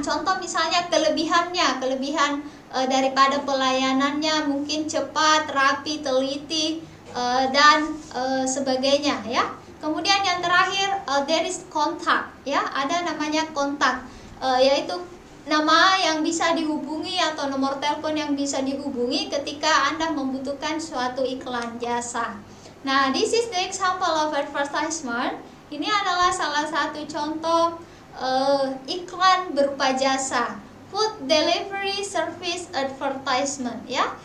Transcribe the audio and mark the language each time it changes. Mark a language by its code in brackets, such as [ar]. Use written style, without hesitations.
[id] Contoh misalnya kelebihannya, kelebihan daripada pelayanannya mungkin cepat, rapi, teliti, dan sebagainya, ya. Kemudian yang terakhir [en] there is contact, [id] ya, ada namanya kontak, yaitu nama yang bisa dihubungi atau nomor telepon yang bisa dihubungi ketika Anda membutuhkan suatu iklan jasa. [en] Nah, this is the example of advertisement. [id] Ini adalah salah satu contoh iklan berupa jasa, [en] food delivery service advertisement, [id] ya.